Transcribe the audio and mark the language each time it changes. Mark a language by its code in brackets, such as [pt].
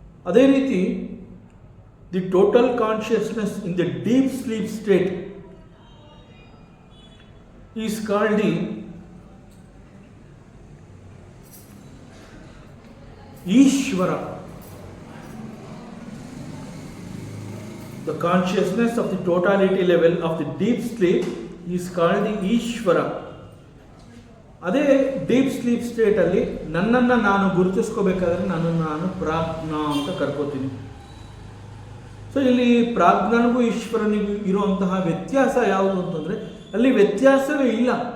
[kn] ಅದೇ ರೀತಿ [en] The total consciousness in the deep sleep state is called the Ishwara. The consciousness of the totality level of the deep sleep is called the Ishwara. [kn] ಅದೇ deep sleep ಸ್ಟೇಟಲ್ಲಿ ನನ್ನನ್ನು ನಾನು ಗುರುತಿಸ್ಕೋಬೇಕಾದ್ರೆ ನನ್ನನ್ನು ನಾನು ಪ್ರಾಜ್ಞಾ ಅಂತ ಕರ್ಕೋತೀನಿ. So ಇಲ್ಲಿ ಪ್ರಾಜ್ಞನಿಗೂ ಈಶ್ವರನಿಗೂ ಇರುವಂತಹ ವ್ಯತ್ಯಾಸ ಯಾವುದು ಅಂತಂದರೆ ಅಲ್ಲಿ ವ್ಯತ್ಯಾಸವೇ ಇಲ್ಲ.